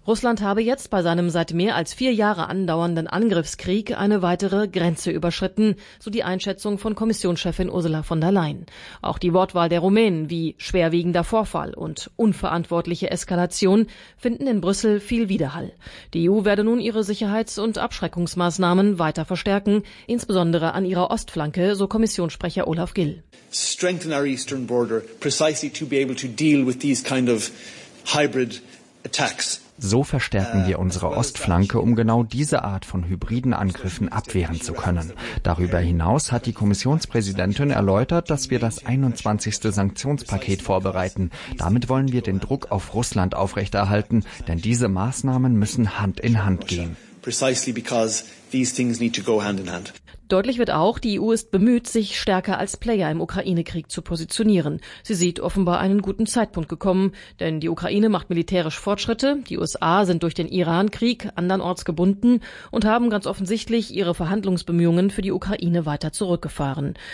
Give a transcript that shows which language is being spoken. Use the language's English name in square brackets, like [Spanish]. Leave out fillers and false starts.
[German] Russland habe jetzt bei seinem seit mehr als 4 Jahre andauernden Angriffskrieg eine weitere Grenze überschritten, so die Einschätzung von Kommissionschefin Ursula von der Leyen. Auch die Wortwahl der Rumänen wie schwerwiegender Vorfall und unverantwortliche Eskalation finden in Brüssel viel Widerhall. Die EU werde nun ihre Sicherheits- und Abschreckungsmaßnahmen weiter verstärken, insbesondere an ihrer Ostflanke, so Kommissionssprecher Olaf Gill. [English] Strengthen our eastern border, precisely to be able to deal with these kind of hybrid attacks. [German] So verstärken wir unsere Ostflanke, um genau diese Art von hybriden Angriffen abwehren zu können. Darüber hinaus hat die Kommissionspräsidentin erläutert, dass wir das 21. Sanktionspaket vorbereiten. Damit wollen wir den Druck auf Russland aufrechterhalten, denn diese Maßnahmen müssen Hand in Hand gehen. [English] Precisely because these things need to go hand in hand. [German] Deutlich wird auch, die EU ist bemüht, sich stärker als Player im Ukraine-Krieg zu positionieren. Sie sieht offenbar einen guten Zeitpunkt gekommen, denn die Ukraine macht militärisch Fortschritte, die USA sind durch den Iran-Krieg andernorts gebunden und haben ganz offensichtlich ihre Verhandlungsbemühungen für die Ukraine weiter zurückgefahren.